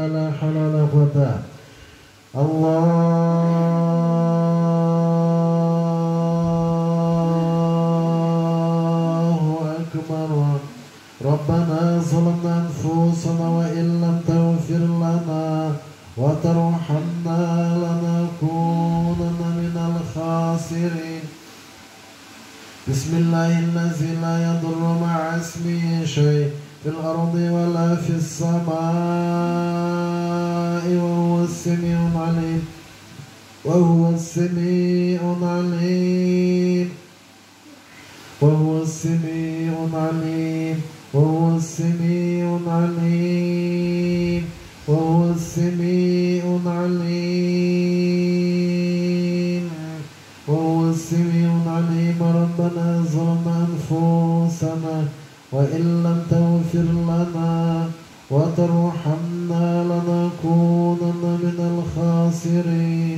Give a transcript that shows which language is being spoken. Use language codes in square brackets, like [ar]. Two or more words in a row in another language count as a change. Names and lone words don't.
[ar] لا حول ولا قوة. الله أكبر. ربنا ظلمنا أنفسنا وإن لم تغفر لنا وترحمنا لنكونن من الخاسرين. بسم الله الرحمن الرحيم. لا يضر مع اسمه شيء في الأرض ولا في السماء وهو السميع العليم. وهو السميع العليم. وهو السميع العليم. وهو السميع العليم وهو السميع العليم وهو السميع العليم. ربنا ظلمنا أنفسنا وإن لم تغفر لنا وترحمنا لنكونن من الخاسرين.